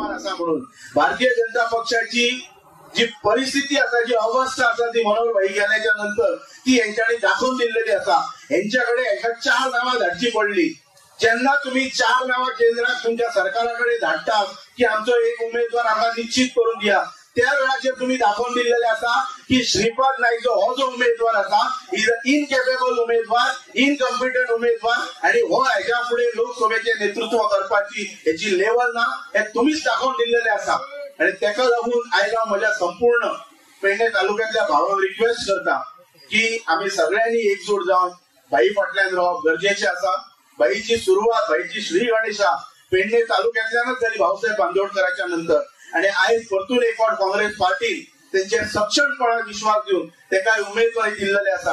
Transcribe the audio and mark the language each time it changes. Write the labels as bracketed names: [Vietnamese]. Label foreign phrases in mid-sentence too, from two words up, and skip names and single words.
[Konkani] आसा म्हणून भारतीय जनता पक्षाची जी परिस्थिती असा, जी अवस्था असा, ती मनोहर भाई गेल्याच्या नंतर ती यांच्याकडे दाखवून दिलेली असा। यांच्याकडे एका 4 नावां धाडची पडली। जेन्ना तुम्ही 4 नावां केंद्रात तुमच्या सरकाराकडे धाडटा की आमचो एक उमेदवार आम्हाला निश्चित करून दिया, त्या वेळाचेर तुम्ही दाखवून दिलेले असा की श्रीपाद नाईक हो जो उमेदवार असा [English] is a incapable [Konkani] उमेदवार, इनकॉम्पिटंट उमेदवार आणि हो ह्याच्या पुढे लोकसभेचे नेतृत्व करपाची याची लेवल ना हे तुम्हीच दाखवून दिलेले असा। आणि त्याका लागून आयज हांव म्हज्या संपूर्ण पेडणे तालुक्यातल्या भावांक रिक्वेस्ट करता की आम्ही सगळ्यांनी एकजूट जावन भाई फाटल्यान रावप गरजेचे असा। भाईची सुरुवात, भाईची श्री गणेशा पेडणे तालुक्यातल्यानच जाली भाऊसाहेब बांदोडकरांच्या नंतर। आणि आयज परतून एक फावट काँग्रेस पार्टी त्यांचे सक्षमपणान विश्वास घेऊन तेका उमेदवारी दिल्लेले असा।